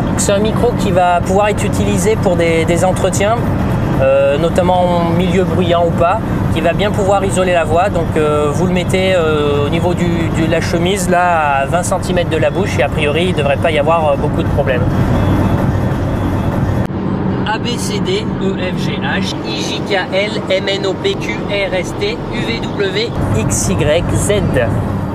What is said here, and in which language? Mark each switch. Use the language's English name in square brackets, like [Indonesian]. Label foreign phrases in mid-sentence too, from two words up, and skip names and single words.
[French] C'est un micro qui va pouvoir être utilisé pour des entretiens, notamment en milieu bruyant ou pas, qui va bien pouvoir isoler la voix. Donc vous le mettez au niveau de la chemise, là à 20 cm de la bouche et a priori il ne devrait pas y avoir beaucoup de problèmes. A, B, C, D, E, F, G, H, I, J, K, L, M, N, O, P, Q, R, S, T, U, V, W, X, Y, Z.